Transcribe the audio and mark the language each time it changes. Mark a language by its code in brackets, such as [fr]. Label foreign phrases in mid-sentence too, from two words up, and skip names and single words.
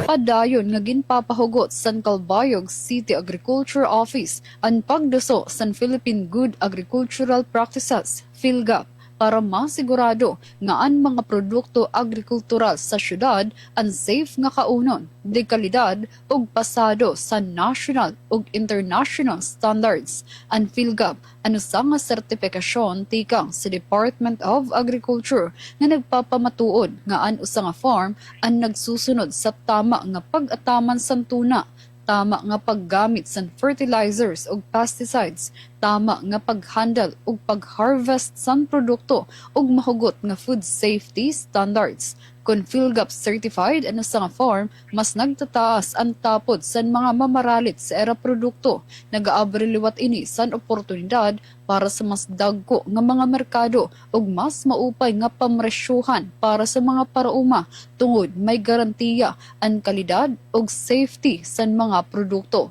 [war] Padayon nga ginpapahugot san Calbayog City Agriculture Office ang pagduso san Philippine Good Agricultural Practices, PhilGAP, para masigurado nga ang mga produkto agrikultural sa syudad ang safe nga kaunon, de kalidad ug pasado sa national ug [en] international standards. [war] Ang PhilGab ano sa nga sertifikasyon tikang sa Department of Agriculture nga nagpapamatuod nga an usa nga farm ang nagsusunod sa tama nga pag-ataman sa tuna, tama nga paggamit sa fertilizers ug pesticides, tama nga paghandle ug pag-harvest sa produkto ug mahugot nga [en] food safety standards. [war] Kung PhilGab certified ano sa nga farm, mas nagtataas ang tapod sa mga mamaralit sa era produkto. Nag-aabri liwat ini sa oportunidad para sa mas dagko nga mga merkado ug mas maupay nga pamresyuhan para sa mga parauma tungod may garantiya ang kalidad ug safety sa mga produkto.